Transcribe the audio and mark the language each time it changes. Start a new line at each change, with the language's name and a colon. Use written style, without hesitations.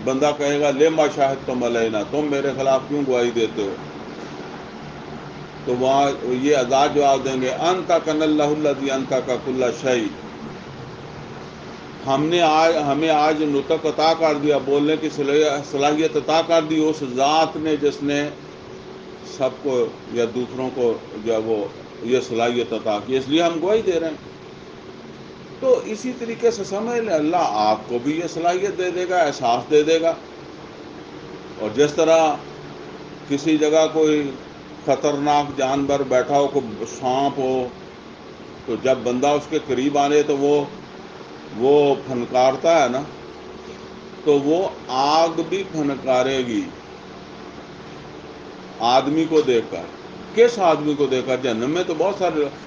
Urdu: بندہ کہے گا
Arabic: لما شاہدتم علینا،
Urdu: تم میرے خلاف کیوں گواہی دیتے ہو؟ تو وہاں یہ ازاج جواب دیں گے
Arabic: انطقنا اللہ الذی انطق کل شیء.
Urdu: ہمیں آج نطق عطا کر دیا، بولنے کی صلاحیت عطا کر دی اس ذات نے جس نے سب کو یا دوسروں کو جو وہ یہ صلاحیت عطا کی، اس لیے ہم گواہی دے رہے ہیں. تو اسی طریقے سے سمجھ لیں اللہ آپ کو بھی یہ صلاحیت دے دے گا، احساس دے دے گا. اور جس طرح کسی جگہ کوئی خطرناک جانور بیٹھا ہو، کوئی سانپ ہو، تو جب بندہ اس کے قریب آنے تو وہ پھنکارتا ہے نا، تو وہ آگ بھی پھنکارے گی آدمی کو دیکھ کر. کس آدمی کو دیکھ کر؟ جہنم میں تو بہت سارے